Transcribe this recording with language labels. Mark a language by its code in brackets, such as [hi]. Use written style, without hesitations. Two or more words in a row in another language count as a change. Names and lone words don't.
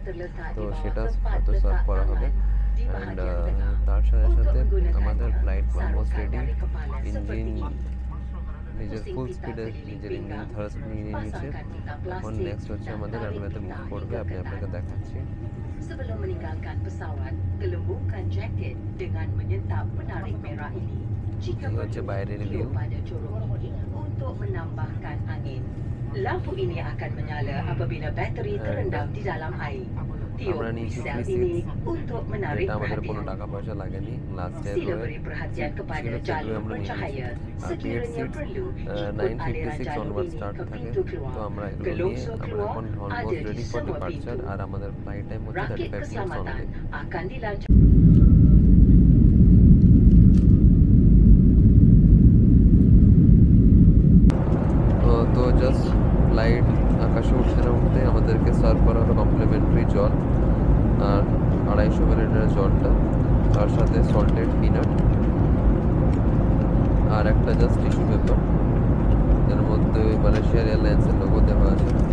[bn] তো সেটা হয়তো সার্ভ করা হবে। অ্যান্ড তার সাথে সাথে আমাদের ফ্লাইট [en] almost ready. [bn] ইঞ্জিন নিজের [en] full speed [bn] নিজের [en] engine thrust [bn] নিয়ে নিয়েছে। এখন নেক্সট হচ্ছে আমাদের [en] runway move [bn] করবে, আমি আপনাকে দেখাচ্ছি। [ms] Sebelum meninggalkan pesawat, gelembungkan jaket dengan menyentap penarik merah ini. Jika perlu pada corong ini untuk menambahkan angin. Lampu ini akan menyala apabila bateri terendam di dalam air. Tiup sel ini untuk menarik perhatian. Sila beri perhatian kepada jalur bercahaya. Sekiranya perlu, ikut aliran jalur ini ke pintu keluar. Gelongsor keluar ada di semua pintu. Rakit keselamatan akan dilancarkan. [bn] তো [en] just flight [bn] আকাশে উঠতে আমাদেরকে সার্ভ করা হলো কমপ্লিমেন্টারি জল, আর 250 মিলিলিটারের জলটা, তার সাথে [en] salted peanut [bn] আর একটা [en] just tissue paper, [bn] এর মধ্যে মালয়েশিয়া এয়ারলাইন্সের লোগো দেওয়া আছে।